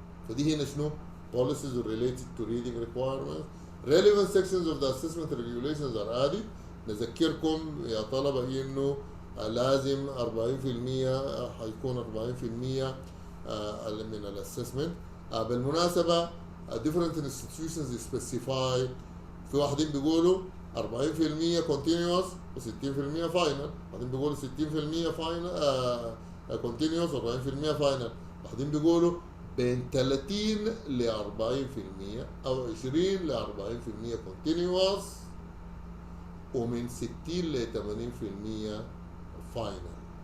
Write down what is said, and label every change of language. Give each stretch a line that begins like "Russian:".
Arabic: فدي هنا شنو؟
English: policies related to reading requirements. relevant sections of the assessment regulations are added.
Arabic: نذكركم يا طلبة انه لازم 40% حيكون 40% من الاسسمنت.
English: بالمناسبة different institutions specify.
Arabic: في واحدين بيقولوا 40%
English: continuous
Arabic: و60%
English: final،
Arabic: بعدين بيقولوا 60% final continuous و40% final، بعدين بيقولوا بين 30 ل 40% او 20 ل 40% continuous ومن 60 ل 80% final.